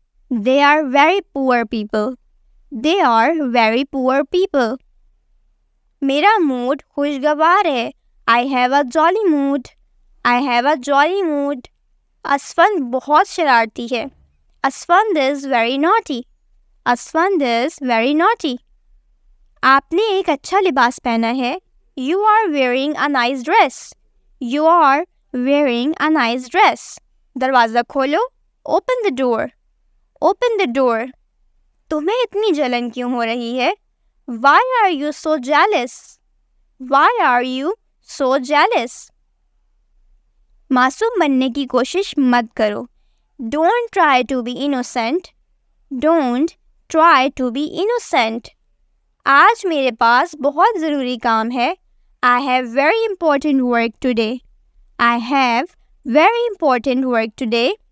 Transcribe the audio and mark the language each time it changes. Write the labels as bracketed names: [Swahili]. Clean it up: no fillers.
[English] They are very poor people. They are very poor people. [Urdu] میرا mood خوشگوار ہے. [English] I have a jolly mood. I have a jolly mood. [Urdu] Asfand بہت شرارتی ہے. [English] Asfand is very naughty. Asfand is very naughty. [Urdu] آپ نے ایک اچھا لباس پہنا ہے. [English] You are wearing a nice dress. You are wearing a nice dress. [Urdu] دروازہ کھولو. [English] Open the door. Open the door. [Urdu] تمہیں اتنی جلن کیوں ہو رہی ہے؟ [English] Why are you so jealous? Why are you so jealous? [Urdu] معصوم بننے کی کوشش مت کرو. [English] Don't try to be innocent. Don't try to be innocent. [Urdu] آج میرے پاس بہت ضروری کام ہے. [English] I have very important work today. I have very important work today.